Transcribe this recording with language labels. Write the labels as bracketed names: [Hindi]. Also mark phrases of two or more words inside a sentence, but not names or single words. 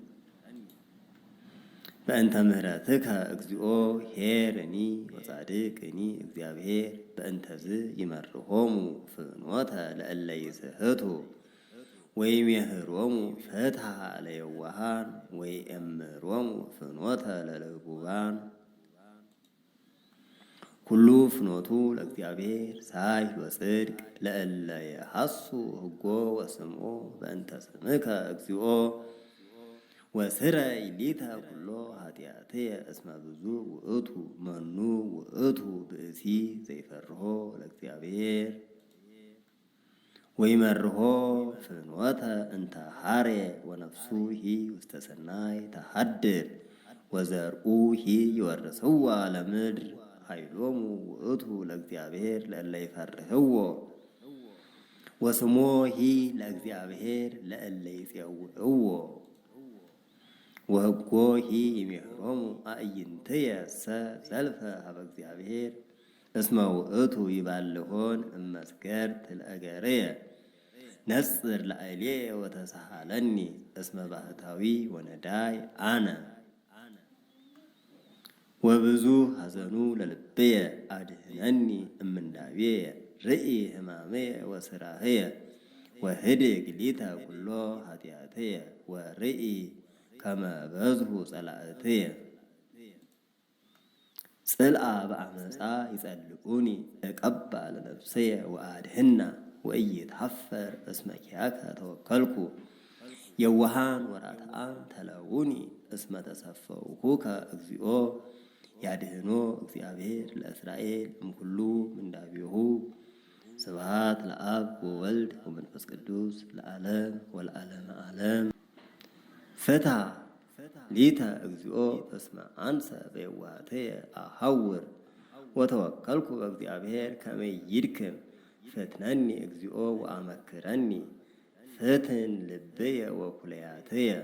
[Geez] በእንተ ምህረትከ እግዚኦ ኄርኒ ወጻድቅኒ እግዚአብሔር በእንተዝ ይመርሖሙ ፍኖተ ለእለ ይስሕቱ ወይሜህሮሙ ፍትሐ ለየዋሃን ወይእምሮሙ ፍኖተ ለልቡባን። ኩሉ ፍኖቱ ለእግዚአብሔር ሳይል ወጽድቅ ለእለ የሐሱ ሕጎ ወስምዖ በእንተ ስምከ እግዚኦ ወስረይ ሊተ ኩሎ ኃጢአትየ እስመ ብዙ ውእቱ መኑ ውእቱ ብእሲ ዘይፈርሖ ለእግዚአብሔር ወይመርሖ ፍኖተ እንተ ሐርየ ወነፍሱ ሂ ውስተ ሰናይ ተሐድር ወዘርኡ ሂ ይወርስዋ ለምድር ኃይሎሙ ውእቱ ለእግዚአብሔር ለእለ ይፈርህዎ ወስሞ ሂ ለእግዚአብሔር ለእለ ይጼውዕዎ ወሕጎ ሂ ይሜህሮሙ አዕይንትየ ሰ ዘልፈ ሀበ እግዚአብሔር እስመ ውእቱ ይባልሆን እመስገርት ለእገርየ ነጽር ላዕሌየ ወተሳሃለኒ እስመ ባህታዊ ወነዳይ አነ ወብዙ ሐዘኑ ለልብየ አድኅነኒ እምንዳቤየ ርኢ ሕማመየ ወስራህየ ወህድግ ሊተ ኩሎ ኃጢአትየ ወርኢ ከመ በዝሑ ጸላእትየ ጽልአ በአመፃ ይጸልቁኒ እቀባ ለነፍስየ ወአድኅና ወኢይትሐፈር እስመ ኪያከ ተወከልኩ የዋሃን ወራትዓን ተለውኒ እስመ ተሰፈውኩከ እግዚኦ ያድኅኖ እግዚአብሔር ለእስራኤል እምኩሉ ምንዳቤሁ። ስብሐት ለአብ ወወልድ ወመንፈስ ቅዱስ ለዓለም ወለዓለመ ዓለም። ፍትሐ ሊተ እግዚኦ እስመ አንሰ በየዋህትየ አሐውር ወተወከልኩ በእግዚአብሔር ከመ ይድክም ፍትነኒ እግዚኦ ወአመክረኒ ፍትን ልብየ ወኩለያትየ